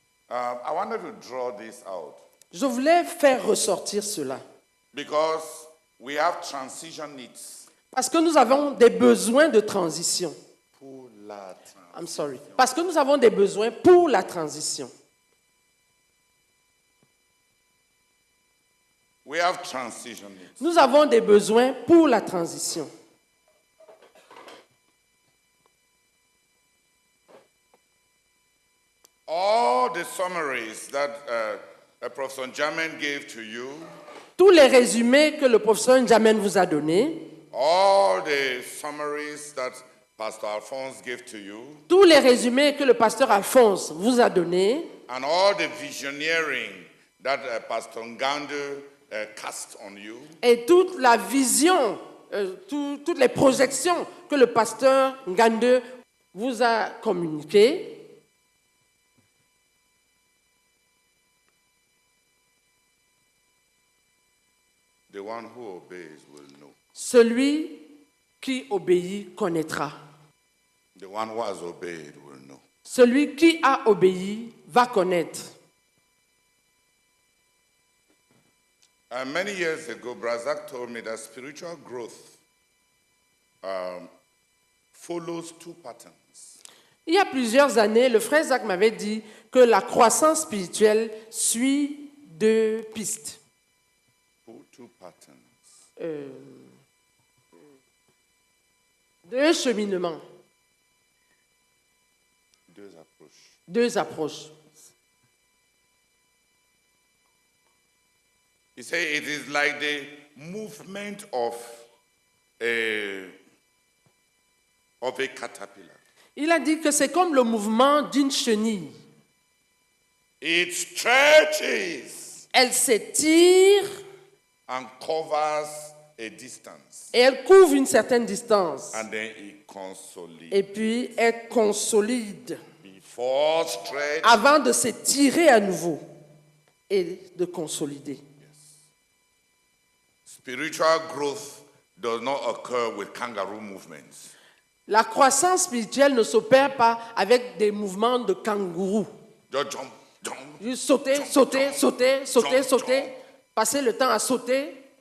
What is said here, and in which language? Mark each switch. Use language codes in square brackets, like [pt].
[en] I wanted to draw this out [fr] Je voulais faire ressortir cela. [en] because we have transition needs. [fr] Parce que nous avons des besoins de transition. Pour la [en] I'm sorry. [fr] Parce que nous avons des besoins pour la transition. [en] We have transition needs. [fr] Nous avons des besoins pour la transition. [en] All the summaries that Professor Jamin gave to you, [fr] Tous les résumés que le professeur Njamen vous a donnés, [en] all the summaries that Pastor Alphonse gave to you, [fr] tous les résumés que le pasteur Alphonse vous a donnés, [en] and all the visioneering that Pastor Ngande cast on you, [fr] et toute la vision, toutes les projections que le pasteur Ngande vous a communiquées, [en] the one who obeys will know. [fr] celui qui obéit connaîtra. [en] The one who has obeyed will know. [fr] Celui qui a obéi va connaître. [en] Many years ago, Brazak told me that spiritual growth follows two patterns. [fr] Il y a plusieurs années, le frère Zach m'avait dit que la croissance spirituelle suit deux pistes. [en] Two patterns. [fr] Deux cheminements, Deux approaches. deux approches. [en] He said it is like the movement of a caterpillar. [fr] Il a dit que c'est comme le mouvement d'une chenille. [en] It stretches [fr] Elle s'étire [en] and covers a distance, [fr] et elle couvre une certaine distance. [en] and then it consolidates. [fr] Et puis elle consolide [en] Before stretch, [fr] avant de s'étirer à nouveau et de consolider. [en] spiritual growth does not occur with kangaroo movements. [fr] La croissance spirituelle ne s'opère pas avec des mouvements de kangourou. [en] Just jump, jump. [fr] Juste sauter, sauter, sauter, sauter, sauter, passer le temps à sauter.